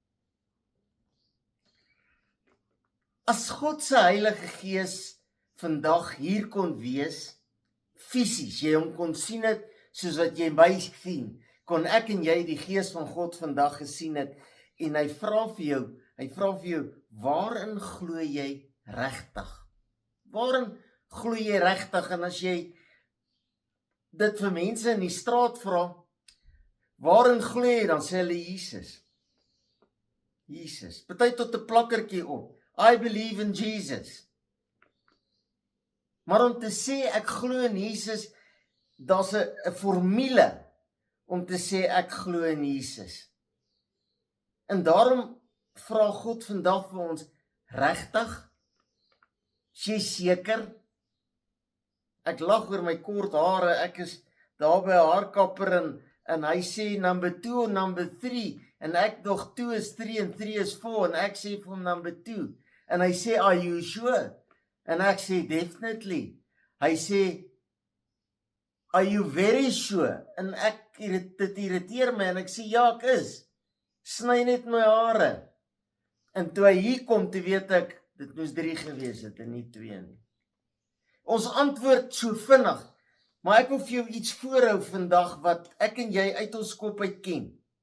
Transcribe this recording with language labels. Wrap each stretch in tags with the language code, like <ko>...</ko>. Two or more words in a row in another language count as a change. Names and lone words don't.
<af>As God se Heilige Gees vandag hier kon wees, fisies, jy hom kon sien het soos wat jy my sien, kon ek en jy die Gees van God vandag gesien het, en hy vra vir jou, waarin glo jy regtig? Waarin glo jy regtig? En as jy dit vir mense in die straat vra, waarin glo jy, dan sê hulle Jesus. Jesus, party tot 'n plakkertjie op,</af> <en>I believe in Jesus.</en> <af>Maar om te sê ek glo in Jesus, daar's 'n formule om te sê ek glo in Jesus. En daarom vra God vandag vir ons, regtig? Is jy seker? Ek lag oor my kort hare, ek is daar by 'n haarkapper en hy sê number 2 en number 3, en ek nog 2 is 3 en 3 is 4, en ek sê vir hom number 2, en hy sê,</af> <en>are you sure?</en> <af>En ek sê, definitely. Hy sê,</af> <en>are you very sure?</en> <af>En dit irriteer my, en ek sê, ja, ek is. Sny net my hare. En toe hy hier kom, toe weet ek, dit moes 3 gewees het, en nie 2 nie. Ons antwoord so vinnig, maar ek wil vir jou iets voorhou vandag, wat ek en jy uit ons kop uit ken.</af>